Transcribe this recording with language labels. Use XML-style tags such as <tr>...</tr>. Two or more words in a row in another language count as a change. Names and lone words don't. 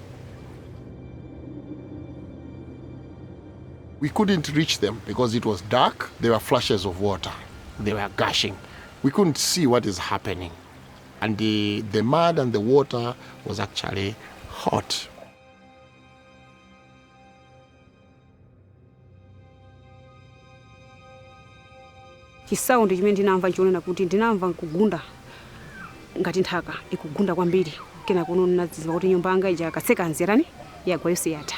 <en>We couldn't reach them because it was dark. There were flashes of water. They were gushing. We couldn't see what is happening. And the mud and the water was actually hot.</en> <ny>Chisaundi chimene ndinamva nchionena kuti ndinamva kugunda ngati nthaka ikugunda kwambiri kena kuno nadziwa kuti nyumba yanga ija katseka nzerani yagwa yonse yatha.</ny>